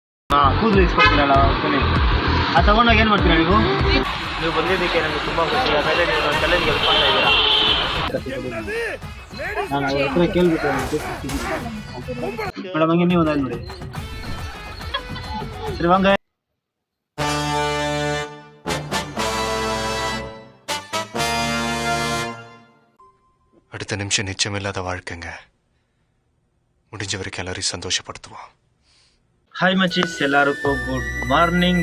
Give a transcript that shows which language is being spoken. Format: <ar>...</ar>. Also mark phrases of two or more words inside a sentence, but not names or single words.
<kn>ಕೂದಲು ಇಸ್ಕೊಡ್ತೀರಲ್ಲ ಕೊನೆ ಆ ತಗೊಂಡಾಗ ಏನು ಮಾಡ್ತೀರಾ ನೀವು ಬಂದಿದ್ದಕ್ಕೆ ನನಗೆ ತುಂಬ ಖುಷಿ. ಆಮೇಲೆ ನೀವು ನನ್ನ ಚಾಲೆಂಜ್ ಗೆಲ್ಸ್ಕೊಳ್ತಾ ಇದ್ದೀರಾ. ನಾನು ಅವ್ರ ಹತ್ರ ಕೇಳ್ಬಿಟ್ಟು ಮೇಡಮ್ ಹಂಗೆ ನೀವು ಒಂದು ನೋಡಿ</kn> <ta>சரி வாங்க. அடுத்த நிமிஷம் நிச்சயமில்லாத வாழ்க்கைங்க. முடிஞ்ச வரைக்கும் எல்லாரையும் சந்தோஷப்படுத்துவோம். ஹாய் மச்சிஸ், எல்லாருக்கும்</ta> <en>good morning.</en>